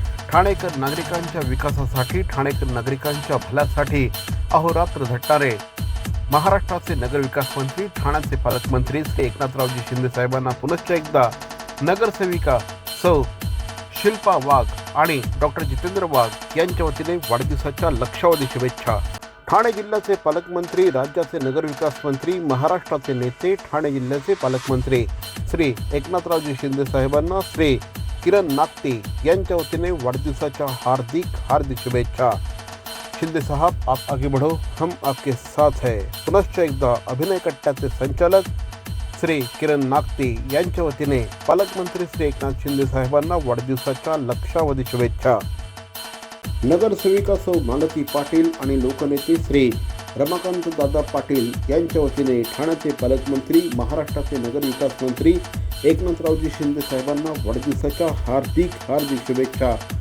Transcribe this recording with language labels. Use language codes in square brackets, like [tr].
[mr] ठाणेकर नागरिकांच्या विकासासाठी, ठाणेकर नागरिकांच्या भल्यासाठी अहोरात्र झटणारे महाराष्ट्राचे नगरविकास मंत्री, ठाण्याचे पालकमंत्री श्री एकनाथरावजी शिंदे साहेबांना पुनश्च एकदा नगरसेविका सौ शिल्पा वाघ आणि डॉक्टर जितेंद्र वाघ यांच्या वतीने वाढदिवसाच्या लक्षावधी शुभेच्छा. ठाणे जिल्ह्याचे पालकमंत्री, राज्याचे नगरविकास मंत्री, महाराष्ट्राचे नेते, ठाणे जिल्ह्याचे पालकमंत्री श्री एकनाथरावजी शिंदे साहेबांना श्री किरण नागटे यांच्या वतीने वाढदिवसाच्या हार्दिक शुभेच्छा. [hi] शिंदे साहब, आप आगे बढ़ो, हम आपके साथ है. [mr] पुनश्च एकदा अभिनय कट्ट्याचे संचालक श्री किरण नागटे यांच्या वतीने पालकमंत्री श्री एकनाथ शिंदे साहेबांना वाढदिवसाच्या लक्षावधी शुभेच्छा. नगरसेविका सौ मालती पाटील आणि लोकनेते श्री रमाकांत दादा पाटील यांच्या वतीने ठाण्याचे पालकमंत्री, महाराष्ट्राचे नगरविकास मंत्री एकनाथरावजी शिंदे साहेबांना वाढदिवसाच्या हार्दिक शुभेच्छा.